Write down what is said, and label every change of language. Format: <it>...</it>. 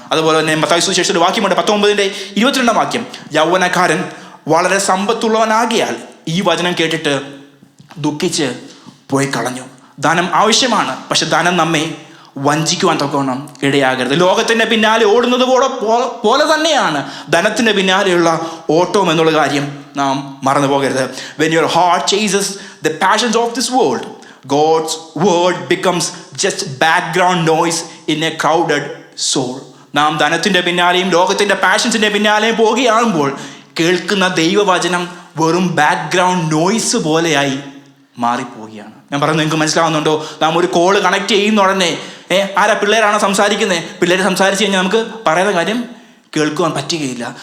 <ml>അതുപോലെ തന്നെ മത്തായി സുവിശേഷത്തിൽ വാക്യമുണ്ട്, 19:22 വാക്യം, യൗവനക്കാരൻ വളരെ സമ്പത്തുള്ളവനാകിയാൽ ഈ വചനം കേട്ടിട്ട് ദുഃഖിച്ച് പോയി കളഞ്ഞു. ധനം ആവശ്യമാണ്, പക്ഷെ ധനം നമ്മെ വഞ്ചിക്കുവാൻ തക്കവണ്ണം ഇടയാകരുത്. ലോകത്തിൻ്റെ പിന്നാലെ ഓടുന്നത് പോലെ തന്നെയാണ് ധനത്തിൻ്റെ പിന്നാലെയുള്ള ഓട്ടം എന്നുള്ള കാര്യം നാം മറന്നു പോകരുത്.</ml> <en>When your heart chases the passions of this world, God's word becomes just background noise in a crowded soul.</en> <ml>നാം ധനത്തിൻ്റെ പിന്നാലെയും ലോകത്തിൻ്റെ പാഷൻസിൻ്റെ പിന്നാലെയും പോകുകയാകുമ്പോൾ കേൾക്കുന്ന ദൈവവചനം വെറും ബാക്ക്ഗ്രൗണ്ട് നോയ്സ് പോലെയായി മാറിപ്പോവുകയാണ്. ഞാൻ പറയുന്നത് നിങ്ങൾക്ക് മനസ്സിലാവുന്നുണ്ടോ? നാം ഒരു കോള് കണക്ട് ചെയ്യുന്ന ഉടനെ ആരാ പിള്ളേരാണോ സംസാരിക്കുന്നത്, പിള്ളേർ സംസാരിച്ച് കഴിഞ്ഞാൽ നമുക്ക് പറയുന്ന കാര്യം കേൾക്കുവാൻ പറ്റുകയില്ല.</ml>